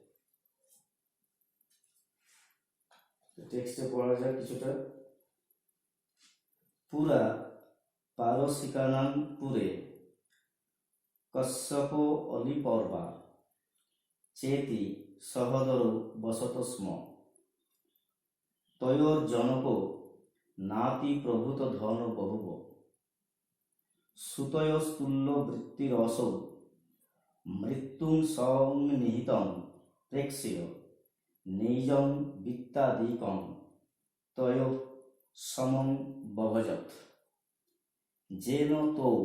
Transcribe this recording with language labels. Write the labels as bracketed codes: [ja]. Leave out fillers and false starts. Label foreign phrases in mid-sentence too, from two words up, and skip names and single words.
[bn] টেক্সটে পড়া যায় কিছুটা। [sa] পুরা পারসিকানাং পুরে কশ্যপ অলিপর্বা চেতি সহদর বসত স্ম তয়োর্জনক নাতি প্রভূত ধন বহুব সুতয়স্তুল্য বৃত্তিরসৌ মৃত্যুং সংনিহিতং প্রেক্ষ্য নৈজং বিত্তাদিকং তয় সমং বভজত যেন তো